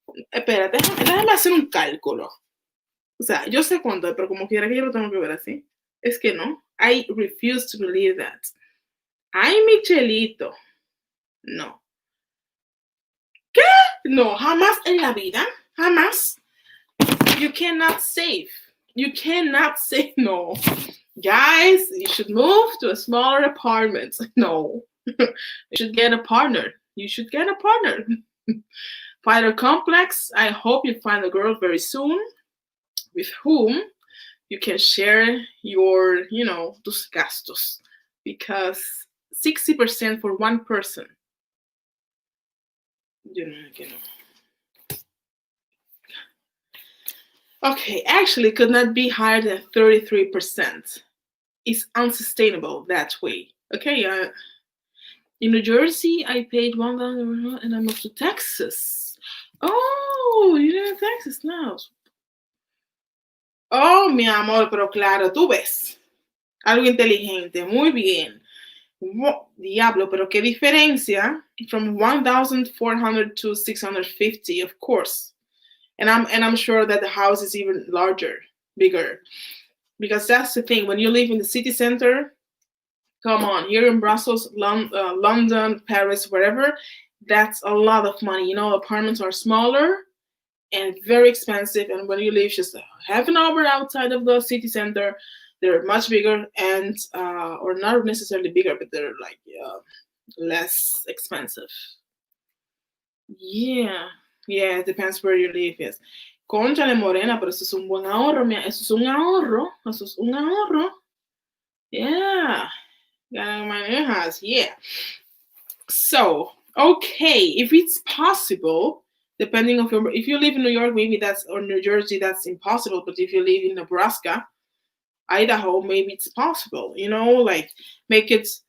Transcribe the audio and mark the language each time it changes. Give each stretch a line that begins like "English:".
Spanish: Espérate, déjame hacer un cálculo. O sea, yo sé cuánto, pero como quiera que yo lo tengo que ver así. Es que no.
English: I refuse to believe that.
Spanish: Ay, Michelito. No. ¿Qué? No, jamás en la vida. Jamás.
English: You cannot save. You cannot save. No. Guys, you should move to a smaller apartment. No. You should get a partner. You should get a partner. Find a complex. I hope you find a girl very soon with whom you can share your,
Spanish: tus gastos.
English: Because 60% for one person. Okay, actually could not be higher than 33%. It's unsustainable that way. Okay, in New Jersey, I paid $1 and I moved to Texas. Oh, you're in Texas now.
Spanish: Oh, mi amor, pero claro, tú ves. Algo inteligente, muy bien. Diablo, pero qué diferencia
English: from 1,400 to 650, of course. And I'm sure that the house is even larger, bigger. Because that's the thing, when you live in the city center, come on, here in Brussels, London, Paris, wherever, that's a lot of money. Apartments are smaller and very expensive. And when you live just half an hour outside of the city center, they're much bigger and, or not necessarily bigger, but they're like less expensive. Yeah, it depends where you live, yes.
Spanish: Cónchale, Morena, pero eso es un buen ahorro, eso es un ahorro, eso es un ahorro.
English: Yeah, yeah. So, okay, if it's possible, depending on if you live in New York, maybe that's, or New Jersey, that's impossible. But if you live in Nebraska, Idaho, maybe it's possible. Like make it